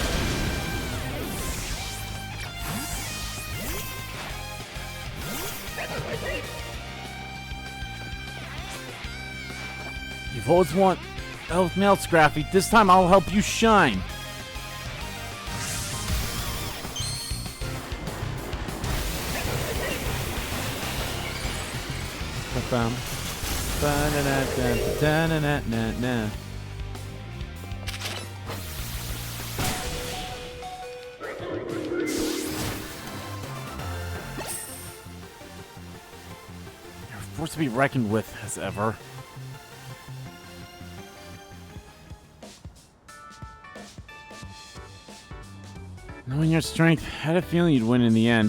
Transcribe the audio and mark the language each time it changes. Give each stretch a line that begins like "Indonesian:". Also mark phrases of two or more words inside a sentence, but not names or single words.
English: You've always won Elf Mail, Scrappy. This time I'll help you shine. Ba-bum. Ba-na-na-na-na-na-na-na. You're a force to be reckoned with, as ever. Knowing your strength, I had a feeling you'd win in the end.